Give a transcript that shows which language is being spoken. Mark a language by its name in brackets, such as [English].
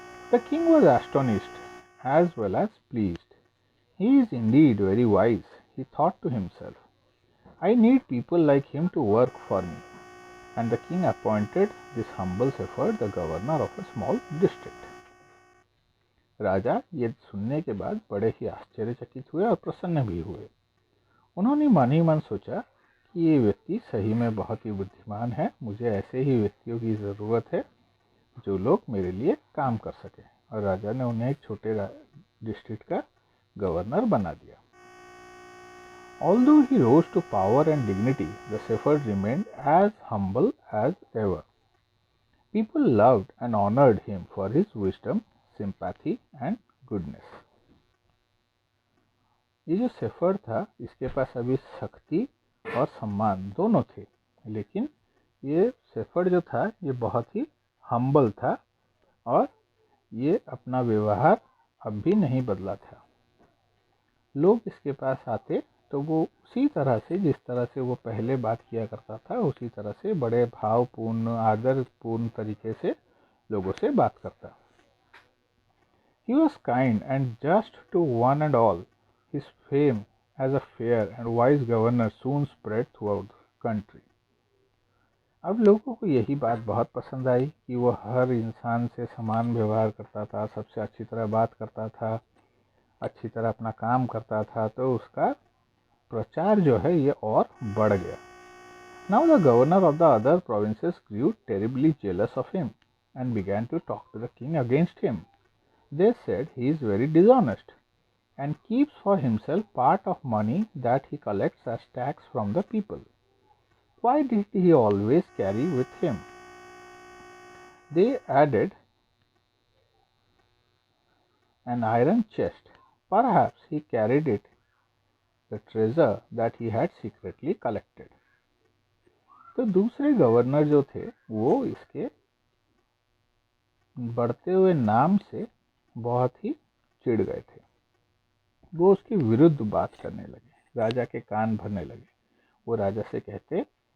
[English] The king was astonished as well as pleased. He is indeed very wise, he thought to himself. I need people like him to work for me. And the king appointed this humble shepherd the governor of a small district. [Hindi] राजा ये सुनने के बाद बड़े ही आश्चर्यचकित हुए और प्रसन्न भी हुए। उन्होंने मन ही मन सोचा कि ये व्यक्ति सही में बहुत ही बुद्धिमान है, मुझे ऐसे ही व्यक्तियों की ज़रूरत है जो लोग मेरे लिए काम कर सकें। और राजा ने उन्हें एक छोटे डिस्ट्रिक्ट का गवर्नर बना दिया। [English] Although he rose to power and dignity, the shepherd remained as humble as ever. People loved and honored him for his wisdom, sympathy and goodness. [Hindi] ये जो शेफर्ड था इसके पास अभी शक्ति और सम्मान दोनों थे, लेकिन ये शेफर्ड जो था ये बहुत ही हम्बल था और ये अपना व्यवहार अब भी नहीं बदला था। लोग इसके पास आते तो वो उसी तरह से जिस तरह से वो पहले बात किया करता था उसी तरह से बड़े भावपूर्ण आदरपूर्ण तरीके से लोगों से बात करता। [English] He was kind and just to one and all. His fame as a fair and wise governor soon spread throughout the country. [Hindi] अब लोगों को यही बात बहुत पसंद आई कि वो हर इंसान से समान व्यवहार करता था, सबसे अच्छी तरह बात करता था, अच्छी तरह अपना काम करता था, तो उसका प्रचार जो है ये और बढ़ गया। [English] Now the governor of the other provinces grew terribly jealous of him and began to talk to the king against him. They said he is very dishonest and keeps for himself part of money that he collects as tax from the people. Why did he always carry with him? They added an iron chest. Perhaps he carried it, the treasure that he had secretly collected. [Hindi] तो दूसरे governor जो थे वो इसके बढ़ते हुए नाम से बहुत ही चिढ़ गए थे। वो उसके विरुद्ध बात करने लगे, राजा के कान भरने लगे। वो राजा से कहते